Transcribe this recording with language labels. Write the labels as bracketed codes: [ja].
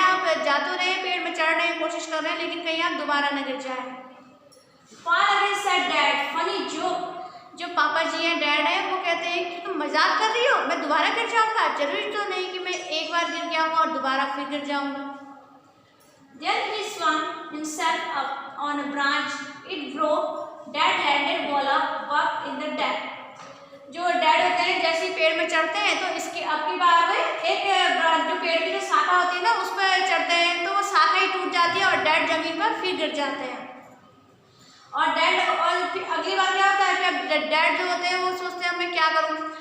[hi] आप जा तो रहे हैं, पेड़ में चढ़ रहे हैं, कोशिश कर रहे हैं, लेकिन कहीं आप दोबारा न गिर जाएं. [en] Fall again said dad funny joke. [hi] जो पापा जी हैं, डैड हैं, वो कहते हैं कि तुम मजाक कर रही हो, मैं दोबारा गिर जाऊँगा? जरूरी तो नहीं कि मैं एक बार गिर गया हूँ और दोबारा फिर गिर जाऊँगा. [en] Then he swung himself up on a branch. It broke. Dad landed voila back in the deck. [hi] जो डैड होते हैं जैसे ही पेड़ में चढ़ते हैं तो इसकी अब की बार में एक जो पेड़ की जो शाखा होती है ना उस पर चढ़ते हैं तो वो शाखा ही टूट जाती है और डैड जमीन पर फिर गिर जाते हैं. और डैड और फिर अगली बार क्या होता है कि अब डैड जो होते हैं वो सोचते हैं मैं क्या करूँ.